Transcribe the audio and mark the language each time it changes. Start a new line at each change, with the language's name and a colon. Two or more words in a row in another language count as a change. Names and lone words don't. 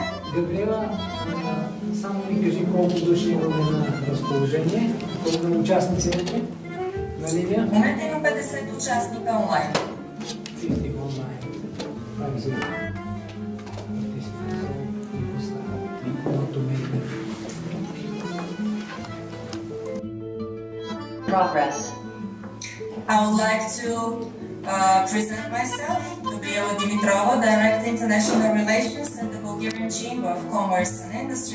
Bulgarian: Габриела, само ми кажи колко души имаме на разположение, колко на участниците на линия? В момента има 50 участника онлайн. 50 онлайн.
English: Progress. I would like to present myself, Gabriela Dimitrova, Director International Relations at the Bulgarian Chamber of Commerce and Industry.